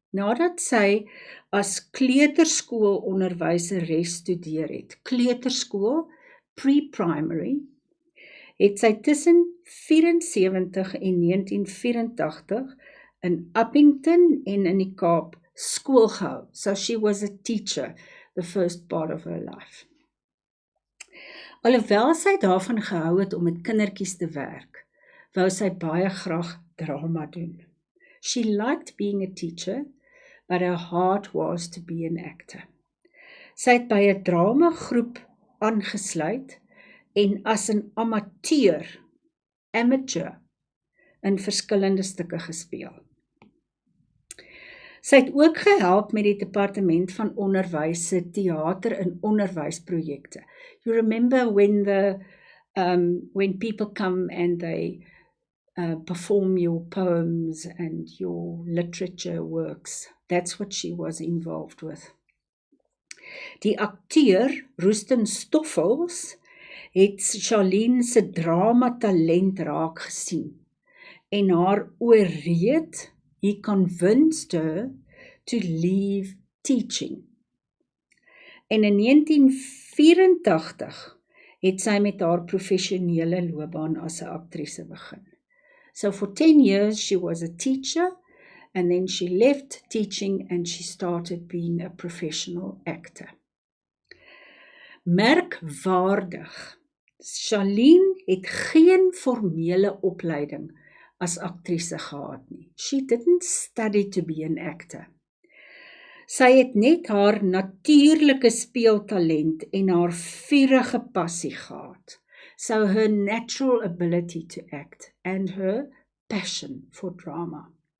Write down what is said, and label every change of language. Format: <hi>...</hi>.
<af>Nadat sy as kleuterskool onderwyseres studeer het, kleuterskool, pre-primary, het sy tussen 74 en 1984 in Upington en in die Kaap skool gehou.</af> <en>So she was a teacher the first part of her life.</en> <af>Alhoewel sy daarvan gehou het om met kindertjies te werk, wou sy baie graag drama doen.</af> <en>She liked being a teacher, but her heart was to be an actor.</en> <af>Sy het by 'n dramagroep aangesluit en as 'n amateur, in verskillende stukke gespeel. Sy het ook gehelp met die departement van onderwys se teater en onderwysprojekte.</af> <en>You remember when people come and they perform your poems and your literature works. That's what she was involved with.</en> <af>Die akteur Royston Stoffels het Charlene se drama talent raak gesien en haar ooreed,</af> <en>he convinced her to leave teaching.</en> <af>En in 1984 het sy met haar professionele loopbaan as 'n aktrise begin.</af> <en>So for 10 years she was a teacher, and then she left teaching and she started being a professional actor.</en> <af>Merkwaardig, Charlene het geen formele opleiding as aktrise gehad nie.</af> <en>She didn't study to be an actor.</en> <af>Sy het net haar natuurlike speeltalent en haar vurige passie gehad.</af> <en>So her natural ability to act and her passion for drama.</en>